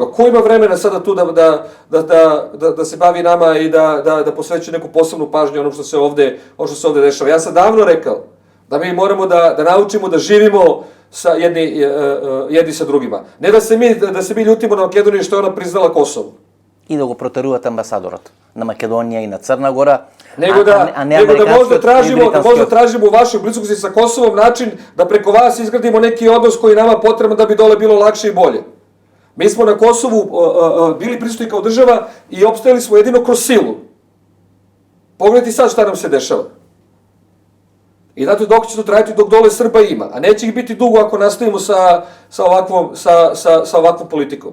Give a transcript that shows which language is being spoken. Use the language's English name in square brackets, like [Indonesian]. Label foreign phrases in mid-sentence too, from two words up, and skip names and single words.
[Serbian] Ko ima vremena sada tu da se bavi nama i da posveći neku posebnu pažnju onom što se ovde dešava? Ja sam davno rekao da mi moramo da naučimo da živimo jedni sa drugima. Ne da se mi ljutimo na Makedoniju što je ona priznala Kosovo. [Macedonian] И да го протеруваат амбасадорот на Македонија и на Црна Гора, [Serbian] Nego da možda tražimo u vašoj bliskosti sa Kosovom način da preko vas izgradimo neki odnos koji je nama potreban da bi dole bilo lakše i bolje. Mi smo na Kosovu bili prisutni kao država i opstajali smo jedino kroz silu. Pogledajte sad šta nam se dešava. I znate dok će to trajati dok dole Srba ima, a neće ih biti dugo ako nastavimo sa ovakvom politikom.